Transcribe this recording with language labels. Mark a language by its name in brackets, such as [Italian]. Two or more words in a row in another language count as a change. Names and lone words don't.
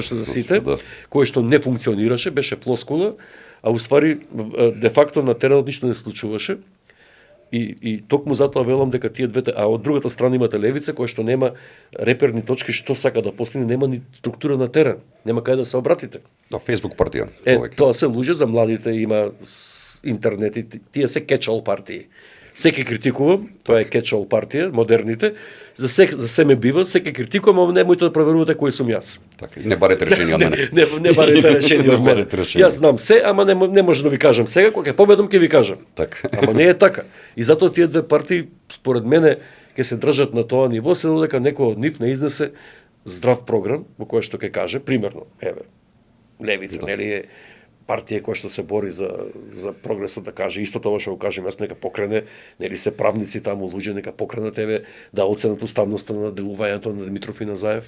[Macedonian] за сите, кое што не функционираше, беше флоскула, а уствари де факто на теренот ништо не случуваше. И токму затоа велам дека тие двете, а од другата страна имате Левица која што нема реперни точки што сака да постигне, нема ни структура на терен, нема каде да се обратите. Да, Facebook партија. Тоа се луже за младите, има интернет и тие се catch-all партии. Секе критикувам, тоа е catch-all партија, модерните, за се ме бива, секе критикувам, ама немојте да проверувате кој сум јас. Така, не барете решение од мене. Не барете решение од мене. Јас знам се, ама не може да ви кажам сега, кога ќе победам ќе ви кажам. Така. Ама не е така. И затоа тие две партии според мене ќе се држат на тоа ниво, се додека некој од нив не изнесе здрав програм во кој што ќе каже, примерно, еве, Левица, нели е партија која што се бори за прогресот, да каже исто тоа што го кажем јас, нека покрене, нели се правници таму луѓе, нека покренат еве да оценат уставноста на делувањето на Димитров и Назаев.